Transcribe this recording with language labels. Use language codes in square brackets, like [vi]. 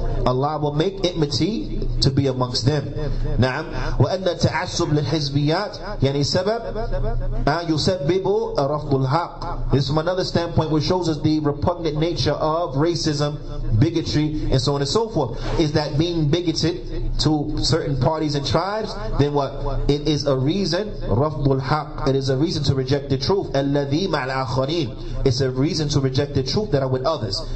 [en] Allah will make enmity to be amongst them. [ar] نعم. وأن التعصب للحزبيات يعني سبب يسبب رفض الحق. [en] This is from another standpoint which shows us the repugnant nature of racism, bigotry, and so on and so forth. Is that being bigoted to certain parties and tribes, then what? It is a reason, [ar] rafdul haq. [en] It is a reason to reject the truth. [ar] Alladhi ma'al akharin. [en] It's a reason to reject the truth that are with others.